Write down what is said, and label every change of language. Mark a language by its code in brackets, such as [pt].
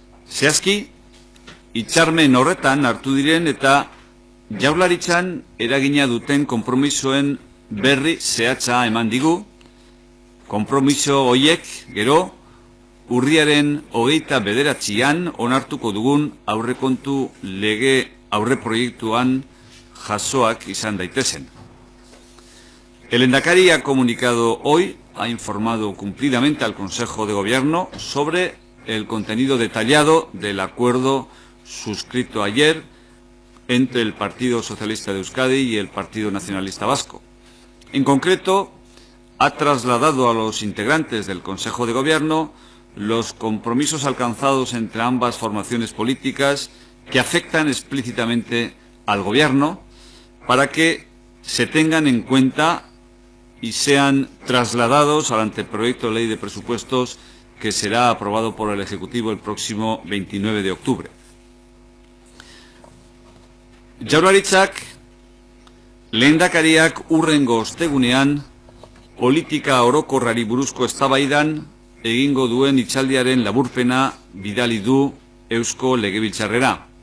[eu] Zehazki, hitzarmen horretan hartu diren eta Jaurlaritzan eragina duten konpromisoen berri zehatza eman digu. Konpromiso horiek gero urriaren 29an onartuko dugun aurrekontu lege aurreproiektuan jasoak izan daitezen. [es] El Lehendakari ha comunicado hoy, ha informado cumplidamente al Consejo de Gobierno sobre el contenido detallado del acuerdo suscrito ayer entre el Partido Socialista de Euskadi y el Partido Nacionalista Vasco. En concreto, ha trasladado a los integrantes del Consejo de Gobierno los compromisos alcanzados entre ambas formaciones políticas que afectan explícitamente al Gobierno para que se tengan en cuenta y sean trasladados al anteproyecto de ley de presupuestos que será aprobado por el Ejecutivo el próximo 29 de octubre. [eu] Jaurlaritzak, lehendakariak hurrengo ostegunean politika orokorrari buruzko eztabaidan egingo duen hitzaldiaren laburpena bidali du Eusko Legebiltzarrera.